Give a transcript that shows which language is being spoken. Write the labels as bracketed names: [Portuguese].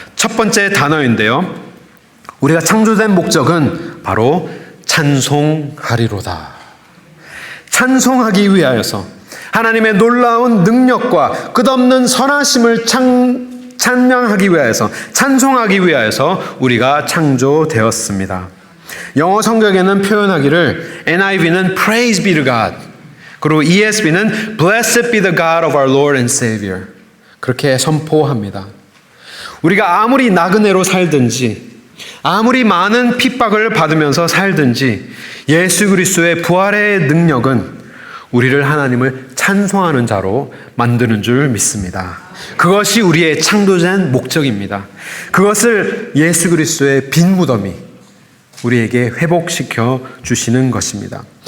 [Korean] 첫 번째 단어인데요. 우리가 창조된 목적은 바로 찬송하리로다. 찬송하기 위하여서 하나님의 놀라운 능력과 끝없는 선하심을 찬양하기 위하여서, 찬송하기 위하여서 우리가 창조되었습니다. 영어 성경에는 표현하기를 NIV는 [English] Praise be to God, [Korean] 그리고 ESV는 [English] Blessed be the God of our Lord and Savior, [Korean] 그렇게 선포합니다. 우리가 아무리 나그네로 살든지 아무리 많은 핍박을 받으면서 살든지 예수 그리스도의 부활의 능력은 우리를 하나님을 찬송하는 자로 만드는 줄 믿습니다. 그것이 우리의 창조된 목적입니다. 그것을 예수 그리스도의 빈 무덤이 우리에게 회복시켜 주시는 것입니다.